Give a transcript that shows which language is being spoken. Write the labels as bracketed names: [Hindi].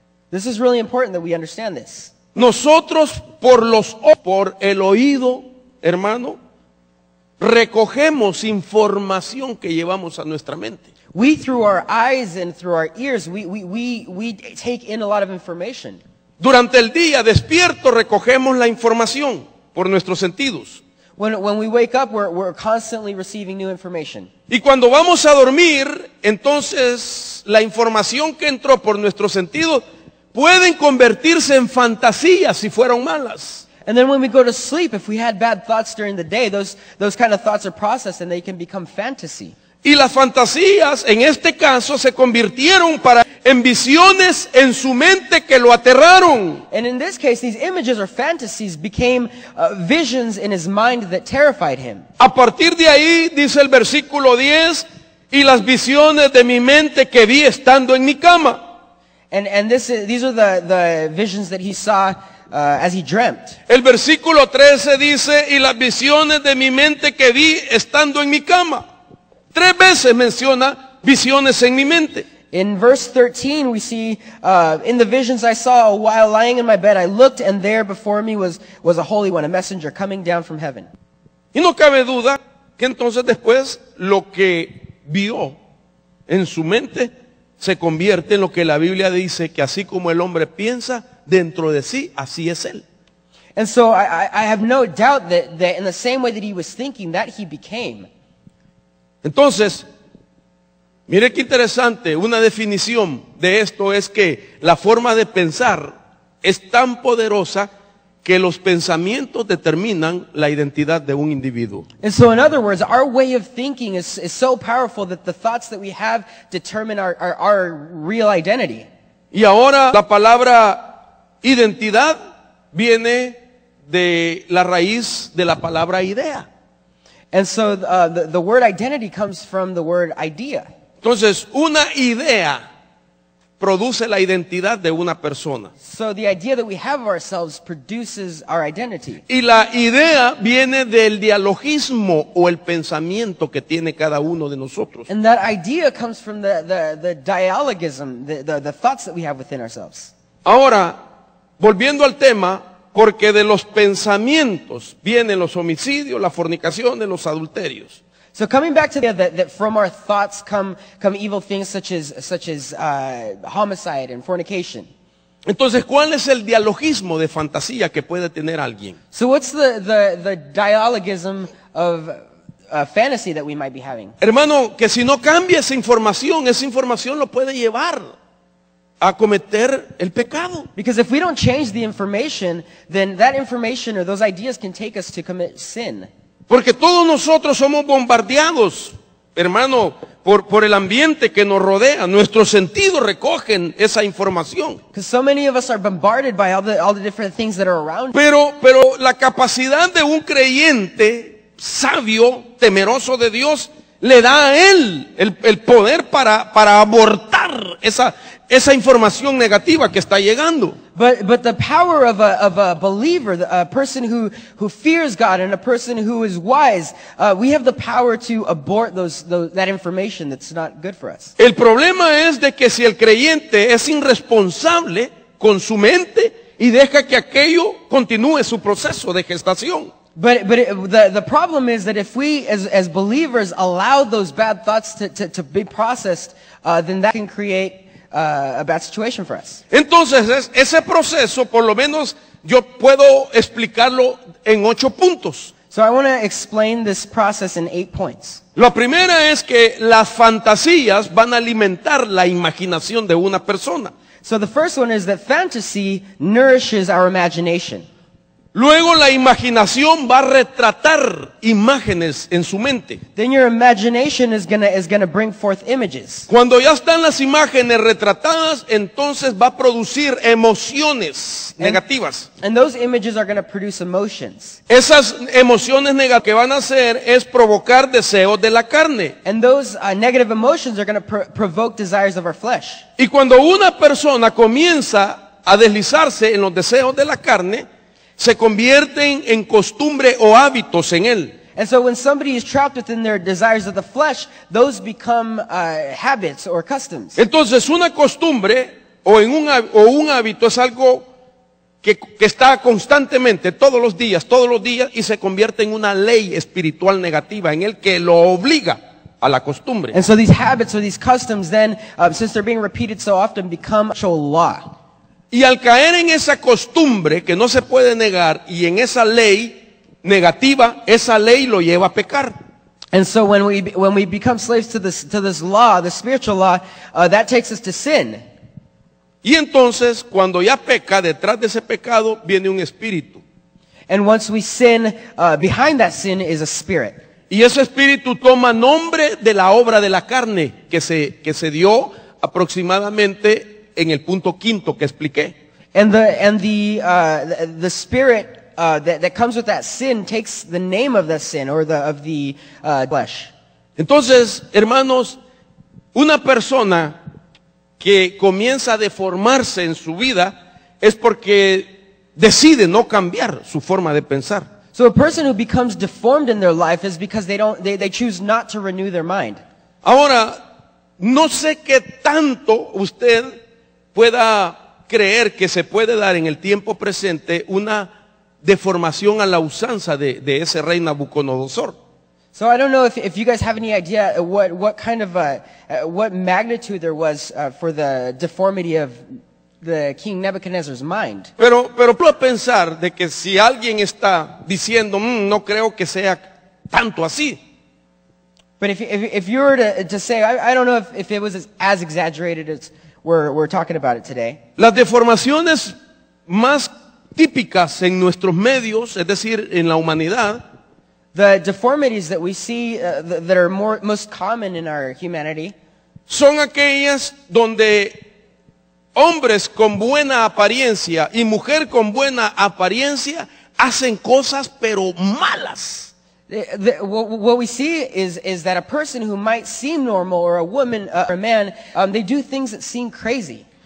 [English] This is really important that we understand this. [Spanish] Nosotros por el oído, hermano, recogemos información que llevamos a nuestra mente. [English] We, through our eyes and through our ears, we take in a lot of information. [Spanish] Durante el día despierto recogemos la información por nuestros sentidos. [English] When we wake up, we're constantly receiving new information. [Spanish] Y cuando vamos a dormir, entonces la información que entró por nuestros sentidos pueden convertirse en fantasías si fueron malas. [English] And then when we go to sleep, if we had bad thoughts during the day, those kind of thoughts are processed and they can become fantasy. [Spanish] Y las fantasías, en este caso, se convirtieron en visiones en su mente que lo aterraron. [English] And in this case, these images or fantasies became visions in his mind that terrified him. [Spanish] A partir de ahí, dice el versículo 10, y las visiones de mi mente que vi estando en mi cama. [English] And these are the visions that he saw as he dreamt. [Spanish] El versículo 13 dice, y las visiones de mi mente que vi estando en mi cama. 3 veces menciona visiones en mi mente. [English] In verse 13 we see, in the visions I saw while lying in my bed, I looked and there before me was a Holy One, a messenger coming down from heaven. [Spanish] Y no cabe duda que entonces después lo que vio en su mente se convierte en lo que la Biblia dice, que así como el hombre piensa dentro de sí, así es él. [English] And so I have no doubt that in the same way that he was thinking, that he became. [Spanish] Entonces, mire qué interesante, una definición de esto es que la forma de pensar es tan poderosa que los pensamientos determinan la identidad de un individuo. [English] And so in other words, our way of thinking is so powerful that the thoughts that we have determine our real identity. [Spanish] Y ahora la palabra identidad viene de la raíz de la palabra idea. [English] And so the word identity comes from the word idea. [Spanish] Entonces, una idea produce la identidad de una persona. [English] So the idea that we have of ourselves produces our identity. [Spanish] Y la idea viene del dialogismo o el pensamiento que tiene cada uno de nosotros. [English] And that idea comes from the dialogism, the thoughts that we have within ourselves. [Spanish] Ahora, volviendo al tema, porque de los pensamientos vienen los homicidios, las fornicaciones, los adulterios. [English] So coming back to the idea that from our thoughts come evil things such as homicide and fornication. [Spanish] Entonces, ¿cuál es el dialogismo de fantasía que puede tener alguien? [English] So what's the dialogism of fantasy that we might be having? [Spanish] Hermano, que si no cambia esa información lo puede llevar a cometer el pecado. [English] Because if we don't change the information, then that information or those ideas can take us to commit sin. [Spanish] Porque todos nosotros somos bombardeados, hermano, por el ambiente que nos rodea. Nuestros sentidos recogen esa información. [English] Because so many of us are bombarded by all the different things that are around. [Spanish] Pero la capacidad de un creyente sabio, temeroso de Dios, le da a él el poder para abortar esa información negativa que está llegando. [English] But the power of a believer, a person who fears God and a person who is wise, we have the power to abort that information that's not good for us. [Spanish] El problema es de que si el creyente es irresponsable con su mente y deja que aquello continúe su proceso de gestación. [English] But the problem is that if we as believers allow those bad thoughts to be processed, then that can create a bad situation for us. [Spanish] Entonces, ese proceso, por lo menos, yo puedo explicarlo en 8 puntos. [English] So I want to explain this process in 8 points. [Spanish] La primera es que las fantasías van a alimentar la imaginación de una persona. [English] So the first one is that fantasy nourishes our imagination. [Spanish] Luego la imaginación va a retratar imágenes en su mente. [English] Then your imagination is gonna bring forth images. [Spanish] Cuando ya están las imágenes retratadas, entonces va a producir emociones negativas. [English] And those images are gonna produce emotions. [Spanish] Esas emociones negativas que van a hacer es provocar deseos de la carne. [English] And those negative emotions are gonna provoke desires of our flesh. [Spanish] Y cuando una persona comienza a deslizarse en los deseos de la carne, se convierten en costumbre o hábitos en él. [English] And so when somebody is trapped within their desires of the flesh, those become habits or customs. [Spanish] Entonces una costumbre o un hábito es algo que está constantemente, todos los días, y se convierte en una ley espiritual negativa en el que lo obliga a la costumbre. [English] And so these habits or these customs then, since they're being repeated so often, become actual law. [Spanish] Y al caer en esa costumbre que no se puede negar y en esa ley negativa, esa ley lo lleva a pecar. [English] And so when we become slaves to this law, the spiritual law, that takes us to sin. [Spanish] Y entonces, cuando ya peca, detrás de ese pecado viene un espíritu. [English] And once we sin, behind that sin is a spirit. [Spanish] Y ese espíritu toma nombre de la obra de la carne que se dio aproximadamente en el punto quinto que expliqué. [English] And the spirit that comes with that sin takes the name of the sin or of the flesh. [Spanish] Entonces, hermanos, una persona que comienza a deformarse en su vida es porque decide no cambiar su forma de pensar. [English] So a person who becomes deformed in their life is because they choose not to renew their mind. [Spanish] Ahora, no sé qué tanto usted pueda creer que se puede dar en el tiempo presente una deformación a la usanza de ese rey Nabucodonosor. [English] So I don't know if you guys have any idea what kind of what magnitude there was for the deformity of the King Nebuchadnezzar's mind. [Spanish] Pero puedo pensar de que si alguien está diciendo, no creo que sea tanto así. [English] But if you were to say, I don't know if it was as exaggerated as we're talking about it today. [Spanish] Las deformaciones más típicas en nuestros medios, es decir, en la humanidad, [English] The deformities that we see that are most common in our humanity [Spanish] son aquellas donde hombres con buena apariencia y mujer con buena apariencia hacen cosas pero malas. [English] What we see is that a person who might seem normal, or a woman or a man, they do things that seem crazy.